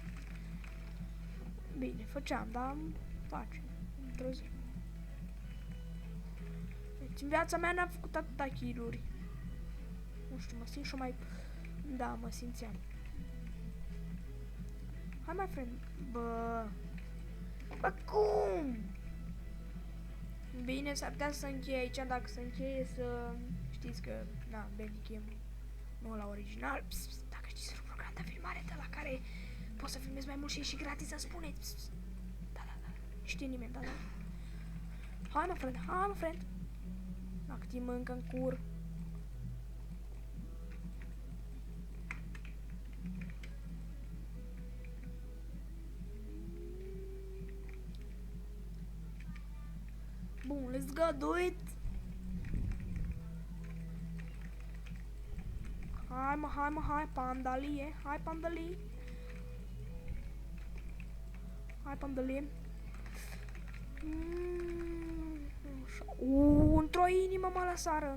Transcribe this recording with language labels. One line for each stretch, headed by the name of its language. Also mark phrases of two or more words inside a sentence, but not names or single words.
Romanian: Bine, făceam, dar facem într-o zi. Deci, în viața mea n-am făcut atâta kill-uri. Nu știu, mă simt și mai... Da, mă simțeam. Hai,
English: my friend.
Romanian: Bă, cum? Bine, s-ar putea să încheie aici, dacă se încheie să... Știți că, na, Bandicam, nu la original. Dacă știți un program de filmare de la care poți să filmezi mai mult și e și gratis, să spuneți. Da. Știe nimeni, da. Hai,
English: my friend.
Romanian: Dacă te mâncă în cur. Bun,
English: let's go do it.
Romanian: Hai, pandalie. Hai, pandalie. Într-o inimă mă lăsară.